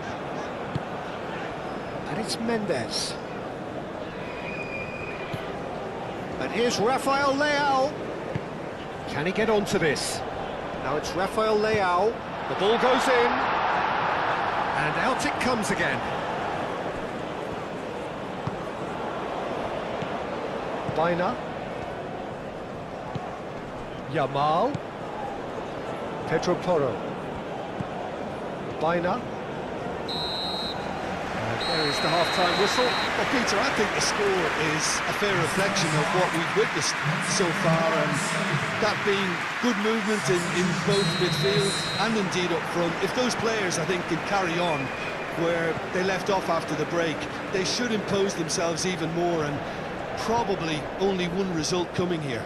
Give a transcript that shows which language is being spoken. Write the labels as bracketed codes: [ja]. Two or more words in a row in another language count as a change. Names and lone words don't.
[en] And it's Mendes. And here's Rafael Leao. Can he get onto this? Now it's Rafael Leao. The ball goes in. And out it comes again. Baina. Yamal. Pedro Porro. Baina. There is the half-time whistle. Well, Peter, I think the score is a fair reflection of what we've witnessed so far, and that being good movement in both midfield and indeed up front. If those players, I think, can carry on where they left off after the break, they should impose themselves even more, and probably only one result coming here.